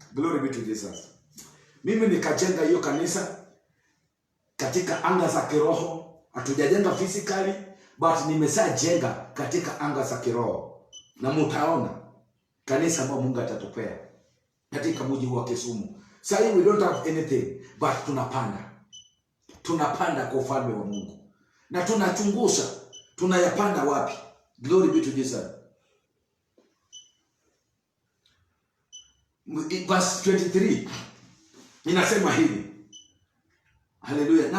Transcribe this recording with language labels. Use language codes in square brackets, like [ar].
[en] Glory be to Jesus. [sw] Mimi nikajenga hiyo kanisa katika anga za kiroho. Hatujajenga [en] physically, but [sw] nimeshajenga katika anga za kiroho. Na mtaona kanisa ambao Mungu atatupea katika mji wa Kisumu. Sasa [en] we don't have anything, but [sw] tunapanda. Tunapanda kwa ufalme wa Mungu. Na tunachunguza tunayapanda wapi. [en] Glory be to Jesus. [sw] Verse 23 inasema hivi. Haleluya.